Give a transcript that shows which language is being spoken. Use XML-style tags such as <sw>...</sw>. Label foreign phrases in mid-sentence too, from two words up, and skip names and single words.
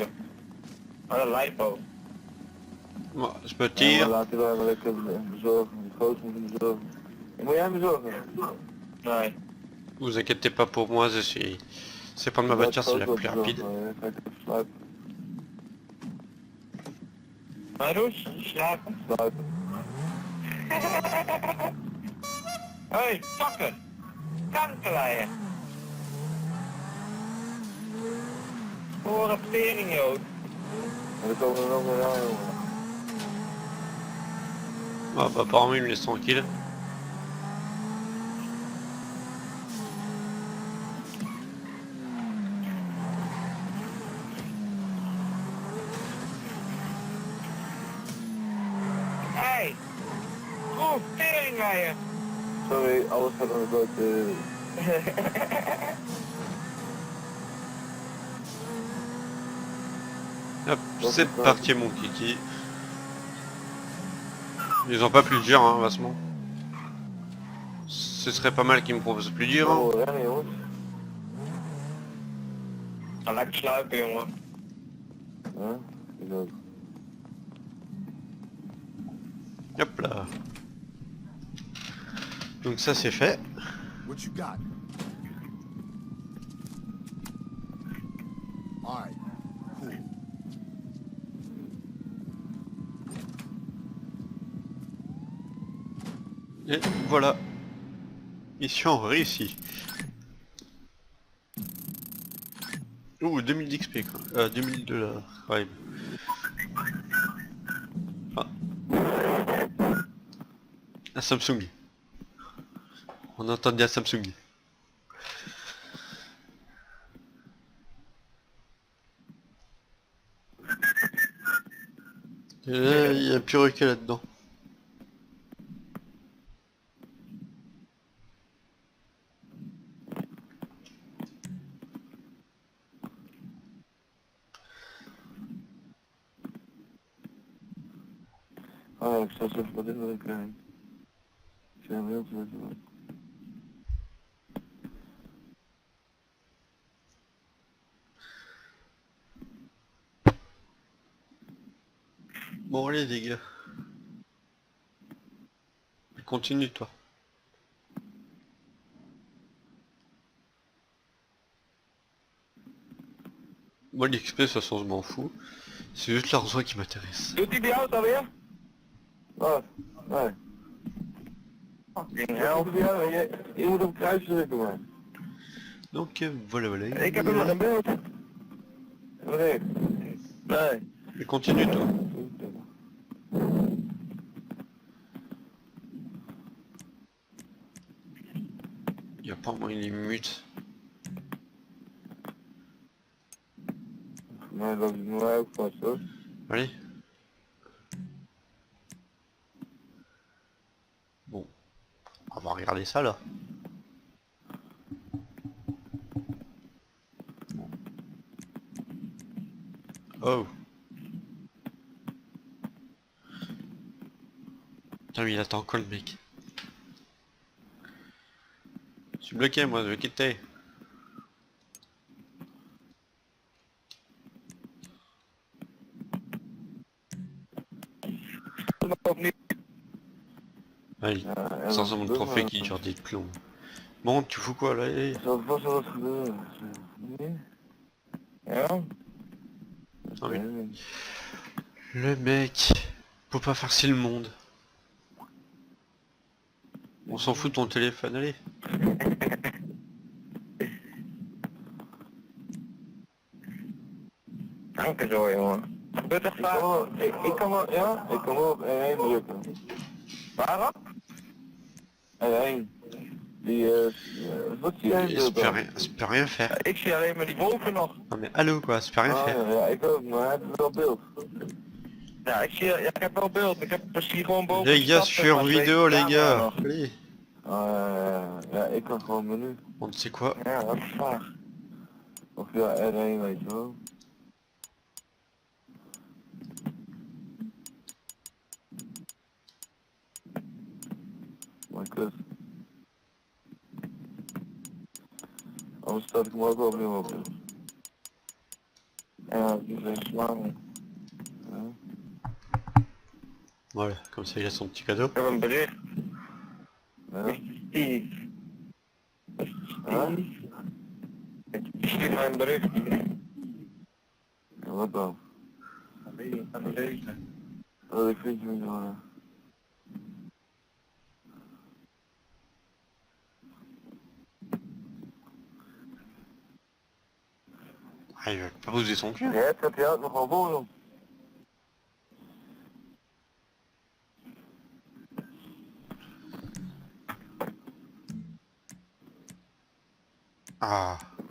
<nl>Maar een lijpo.</nl> <fr>Bon, je peux</fr> <nl>Ja,</nl> <fr>tirer.</fr> <nl>maar laat die wel even lekker bezorgen. Die gozer moet hem bezorgen. Moet jij hem bezorgen? Nee.</nl> <fr>Vous inquiétez pas pour moi, je suis... C'est prendre ma voiture, c'est la plus rapide.</fr> <nl>Ja, ga ik even sluipen. Maar Roes, slapen. Sluipen.</nl> <en>Hey, fucker!</en> <nl>Kankerlijn! Voor een tering, joh. En dan komen er nog weer aan, jongen.</nl> <fr>Ah bah apparemment il me laisse tranquille. Hey!</fr> <nl>Oeh, teringlijnen! Sorry, alles gaat aan de dood.</nl> <fr>Hop, c'est parti mon kiki. Ils ont pas plus dur, hein, vastement. Ce serait pas mal qu'ils me proposent plus dur. Hein.</fr> <nl>Oh, rennen, jongens. Ga lekker sluipen, jongen. Ja, ik ook.</nl> <fr>Hop là. Donc ça c'est fait.</fr> <en>What you got? All right, cool.</en> <fr>Et voilà. Mission réussie. Ouh, 2000 d'XP quoi. 2000 $. Ouais. Ah. Un Samsung. On entend bien Samsung. Il y a plus que là-dedans.</fr> <nl>Ah, ik zal zo even wat in willen krijgen. Ik zijn heel veel.</nl> <fr>Bon allez les gars. Continue toi. Moi l'XP de toute façon je m'en fous. C'est juste l'argent qui m'intéresse.</fr> <nl>Doet hij bij jou het alweer? Wat? Nee.</nl> <en>Fucking</en> <nl>Ja,</nl> <en>hell.</en> <nl>of ja, je moet op kruis drukken, man.</nl> <fr>Donc voilà voilà.</fr> <nl>Ik heb hem nog in beeld. Nee. Nee.</nl> <fr>Et continue toi. Y a pas moyen il mute.</fr> <nl>Nee, dat is mij ook vast, hoor.</nl> <fr>Allez. Bon. On va regarder ça là. Oh. Putain mais il attend quoi le mec? Je suis bloqué moi, je vais quitter.</fr> <nl>Of niet?</nl> <fr>Allez,</fr> <nl>Ja,</nl> <fr>sans mon trophée qui dure des plombs. Bon, tu fous quoi là? Allez.</fr> <nl>Er zal vast wel wat gebeuren. Nee? Ja?</nl> <fr>Ah oui.</fr> <nl>Nee.</nl> <fr>Le mec, faut pas farcer le monde. On s'en fout de ton téléphone, allez.</fr> <nl>Dank zo, jongen. Gebeurt echt Ik kan vaak. wel, ik kan wel, ja, ik kan wel op R1 drukken. Waarop? R1. Die, wat zie jij in beeld dan?</nl> <fr>Ça peut rien faire.</fr> <nl>Ik zie alleen maar die wolken nog.</nl> <fr>Non mais allô quoi, ça peut rien Ah, faire.</fr> <nl>ja, ik ook, maar hij heeft wel beeld. Ja, ik heb wel beeld. Ik zie gewoon boven.</nl> <fr>Les</fr> <nl>de</nl> <fr>gars,</fr> <nl>stad,</nl> <fr>je suis en</fr> <nl>maar twee</nl> <fr>vidéo les</fr> <nl>camera's</nl> <fr>gars.</fr> <nl>nog.</nl> <fr>Allez.</fr> <nl>Ja, ik kan gewoon menu.</nl> <fr>Bon, tu sais quoi?</fr> <nl>Ja, dat is vaag. Of ja, R1 weet je wel. Maar kut. Anders start ik hem ook wel opnieuw op. Ja, die is lang. Ja.</nl> <fr>Voilà, comme ça il a son petit cadeau.</fr> <nl>Ik heb een bericht. Ja. Steve. Huh? Ik stuur mij een bericht. Ja, wat dan? Dat weet ik, dat weet ik. Oh, ik vind je niet hoor.</nl> <fr>Ah, il va pas poser son cul.</fr> <nl>Ja, het heb je ook nog wel voor. Ah.</nl>